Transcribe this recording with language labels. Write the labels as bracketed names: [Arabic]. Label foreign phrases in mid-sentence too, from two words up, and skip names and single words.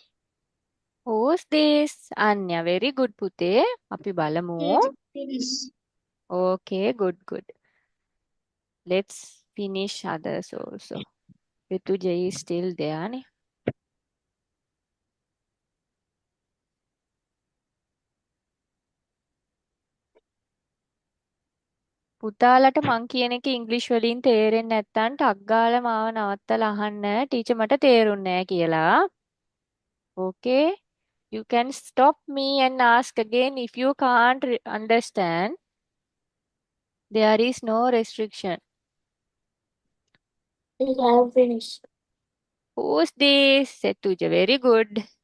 [English] Who's this? Anya, very good පුතේ. [Sinhala] අපි බලමු. [English] Teacher, finish. Okay, good. Let's finish others also. Vetuja is still there නේ. [Sinhala] පුතාලට මං කියන එක ඉංග්‍රීසි වලින් තේරෙන්නේ නැත්නම් ටක් ගාලා මාව නවත්තලා අහන්න ටීචර් මට තේරුන්නේ නැහැ කියලා. [English] Okay? You can stop me and ask again if you can't understand. There is no restriction. Teacher, I am finished. Who's this? Setuja, very good.